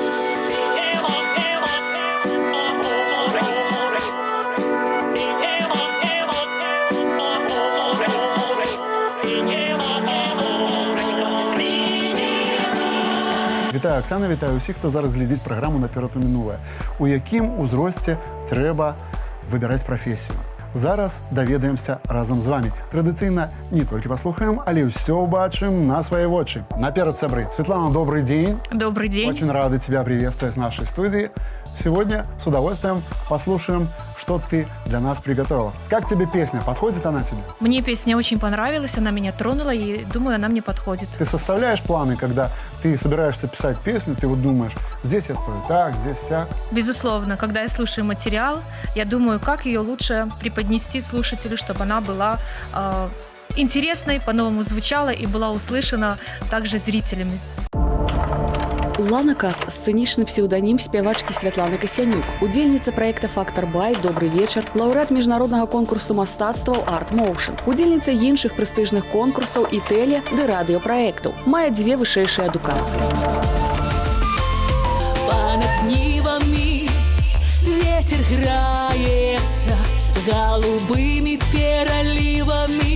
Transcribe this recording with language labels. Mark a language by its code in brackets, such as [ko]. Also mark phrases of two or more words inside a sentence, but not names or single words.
[be] Вітаю, Оксана, вітаю усіх, хто зараз глядзіць праграму «Наперад у мінулае». У якім узросце трэба выбіраць прафесію. Зараз даведаемся разам з вами. Традыцыйна не толькі паслухаем, але ўсё убачым на свае вочы. Наперад, сябры. Светлана, [ru] добрый день. Добрый день. Очень рады тебя приветствовать в нашей студии. Сегодня с удовольствием послушаем, что ты для нас приготовила. Как тебе песня? Подходит она тебе? Мне песня очень понравилась, она меня тронула, и думаю, она мне подходит. Ты составляешь планы, когда ты собираешься писать песню, ты вот думаешь, здесь я спою так, здесь сяк? Безусловно, когда я слушаю материал, я думаю, как ее лучше преподнести слушателю, чтобы она была интересной, по-новому звучала и была услышана также зрителями. [be] Лана Кас – сцэнічны псеўданім спявачкі Святланы Касянюк, удзельніца праекта «Фактор Бай», «Добрый вечар», лаўрэат міжнароднага конкурсу мастацтваў «Арт Моушн», удзельніца іншых прэстыжных конкурсаў і тэле- ды радыёпраектаў. Мае 2 вышэйшыя адукацыі. [uk] Понад нивами ветер грается голубыми переливами.